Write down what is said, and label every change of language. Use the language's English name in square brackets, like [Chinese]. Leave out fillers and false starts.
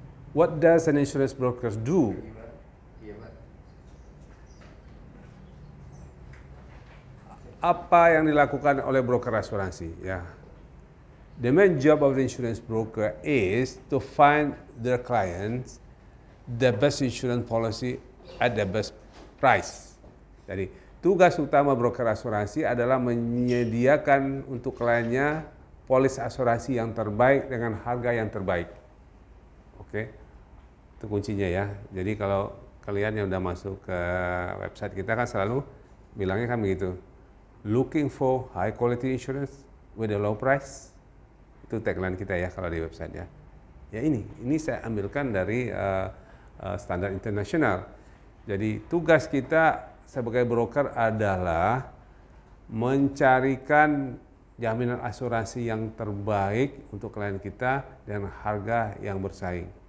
[English] What does an insurance broker do? [Indonesian] Apa yang dilakukan oleh broker asuransi? [English] Ya, the main job of the insurance broker is to find their clients the best insurance policy at the best price. [Indonesian] Jadi tugas utama broker asuransi adalah menyediakan untuk kliennya polis asuransi yang terbaik dengan harga yang terbaik. Oke, itu kuncinya ya. Jadi kalau kalian yang udah masuk ke website kita kan selalu bilangnya kan begitu. [English] Looking for high quality insurance with a low price. [Indonesian] Itu tagline kita ya kalau di website ya. Ya ini saya ambilkan dari standar internasional. Jadi tugas kita sebagai broker adalah mencarikan jaminan asuransi yang terbaik untuk klien kita dengan harga yang bersaing.